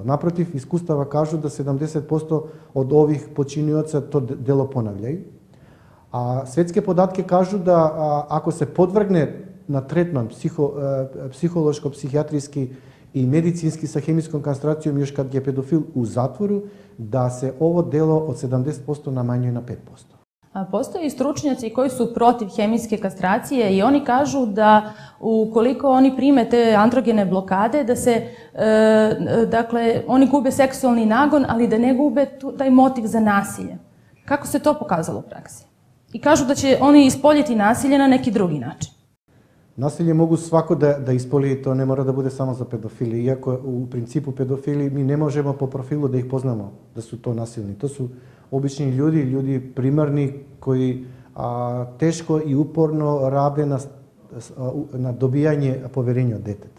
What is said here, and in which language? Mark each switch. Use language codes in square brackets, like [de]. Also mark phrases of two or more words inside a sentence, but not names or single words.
[sr] Напротив, искуствава кажу да 70% од ових починиоца то дело понављај. А светски податки кажу да ако се подвргне на третман психолошко, психијатриски и медицински со хемиском кастрацијом још кад е педофил у затвору, да се ово дело од 70% намањuje на 5%. Postoje i stručnjaci koji su protiv hemijske kastracije i oni kažu da ukoliko oni prime te androgene blokade, da se, dakle, oni gube seksualni nagon, ali da ne gube taj motiv za nasilje. Kako se to pokazalo u praksi? I kažu da će oni ispoljiti nasilje na neki drugi način. Насилје могу свако да исполни, то не мора да биде само за педофили. Иако у принципу педофили ми не можеме по профилу да их познамо да су то насилни. То су обични луѓи примарни кои тешко и упорно раде на добијање поверење од детета.